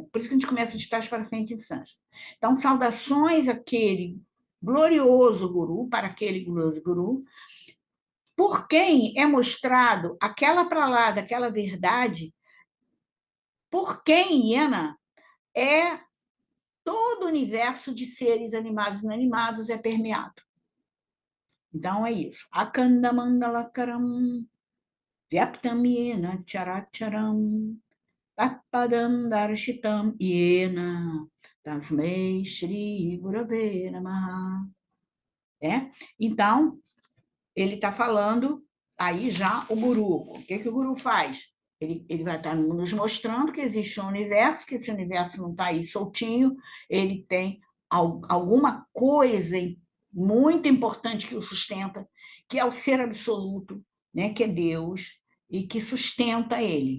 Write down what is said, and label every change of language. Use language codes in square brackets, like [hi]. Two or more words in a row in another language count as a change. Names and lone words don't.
[pt] Por isso que a gente começa de trás para frente em sânscrito. Então, saudações àquele glorioso guru, para aquele glorioso guru, por quem é mostrado aquela palavra, aquela verdade, por quem, Iena, é todo o universo de seres animados e inanimados é permeado. Então, é isso. [sa] अखण्ड मण्डलाकारं व्याप्तं येन चराचरम् तत्पदं दर्शितं येन तस्मै श्री गुरवे नमः. [pt] Então, ele está falando aí já o guru. O que o guru faz? Ele vai estar nos mostrando que existe um universo, que esse universo não está aí soltinho, ele tem alguma coisa muito importante que o sustenta, que é o ser absoluto, né, que é Deus, e que sustenta ele.